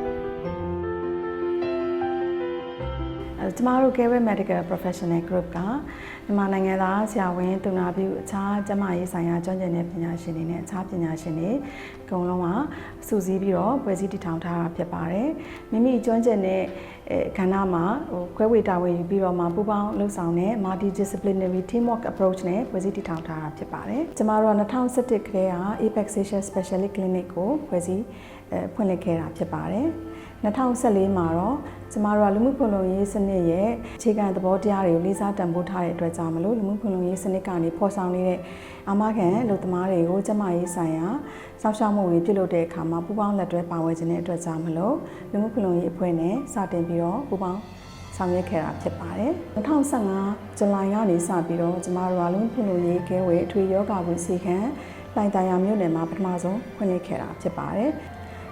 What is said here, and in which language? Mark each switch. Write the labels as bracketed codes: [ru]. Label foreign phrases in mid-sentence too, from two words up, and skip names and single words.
[my] ကျမတို့ Carewell Medical Professional Group ကမြန်မာနိုင်ငံသားဆရာဝန်သူနာပြုအခြားကျန်းမာရေးဆိုင်ရာကျွမ်းကျင်တဲ့ပညာရှင်တွေနဲ့ အခြားပညာရှင်တွေအကုန်လုံးကစုစည်းပြီးတော့ဖွဲ့စည်းတည်ထောင်ထားတာဖြစ်ပါတယ်။မိမိကျွမ်းကျင်တဲ့ကဏ္ဍမှာခွဲဝေတာဝန်ယူပြီးတော့မှပူးပေါင်းလှုပ်ဆောင်တဲ့ [en] multidisciplinary teamwork approach [my] နဲ့ဖွဲ့စည်းတည်ထောင်ထားတာဖြစ်ပါတယ်။ကျမတို့က2017ခရဲက Apex Asia Specialist Clinic ကိုဖွဲ့စည်းဖွင့်လှစ်ခဲ့တာဖြစ်ပါတယ်။ 2014မှာတော့ကျမတို့ကလူမှုဖွံ့ဖြိုးရေးစနစ်ရဲ့အခြေခံသဘောတရားတွေကိုလေးစားတန်ဖိုးထားတဲ့အတွက်ကြော င့်မလို့လူမှုဖွံ့ဖြိုးရေးစနစ်ကနေဖော်ဆောင်နေတဲ့အာမခံလူသမားတွေကိုကျမရေးဆိုင်ရာစောင့်ရှောက်မှုတွေပြုလုပ်တဲ့အခါမှာပူးပေါင်းလက်တွဲပါဝင်ခြင်းတဲ့အတွက်ကြောင့်မလို့လူမှုဖွံ့ဖြိုးရေးအဖွဲ့နဲ့စတင်ပြီးတော့ပူးပေါင်းဆောင်ရွက်ခဲ့တာဖြစ်ပါတယ်2015ဇူလိုင်ကနေစပြီးတော့ကျမတို့ကလူမှုဖွံ့ဖြိုးရေးကဲဝေအထွေရောဂါကိုစီခံလှိုင်သာယာမြို့နယ်မှာပထမဆုံးဖွင့်လှစ်ခဲ့တာဖြစ်ပါတယ်ကျ